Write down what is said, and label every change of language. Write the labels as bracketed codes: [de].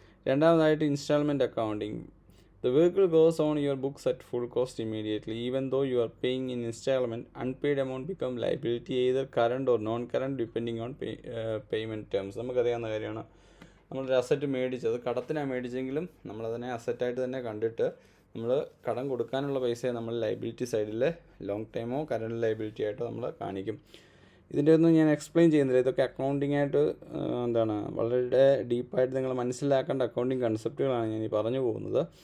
[ml] രണ്ടാമതായിട്ട് instalment accounting. [en] The vehicle goes on your books at full cost immediately. Even though you are paying in installment, unpaid amount become liability, either current or non-current depending on payment terms. [ml] നമുക്കറിയാവുന്ന കാര്യമാണ്. നമ്മളൊരു asset മേടിച്ചത് കടത്തിനാണ് മേടിച്ചെങ്കിലും നമ്മളതിനെ അസറ്റായിട്ട് തന്നെ കണ്ടിട്ട് നമ്മൾ കടം കൊടുക്കാനുള്ള പൈസയെ നമ്മൾ ലൈബിലിറ്റി സൈഡിൽ ലോങ് ടൈമോ കറണ്ട് ലൈബിലിറ്റി ആയിട്ടോ നമ്മൾ കാണിക്കും. ഇതിൻ്റെ ഒന്നും ഞാൻ എക്സ്പ്ലെയിൻ ചെയ്യുന്നില്ല. ഇതൊക്കെ അക്കൗണ്ടിങ് ആയിട്ട് വളരെ ഡീപ്പായിട്ട് നിങ്ങൾ മനസ്സിലാക്കേണ്ട അക്കൗണ്ടിങ് കൺസെപ്റ്റുകളാണ് ഞാൻ ഈ പറഞ്ഞു പോകുന്നത്.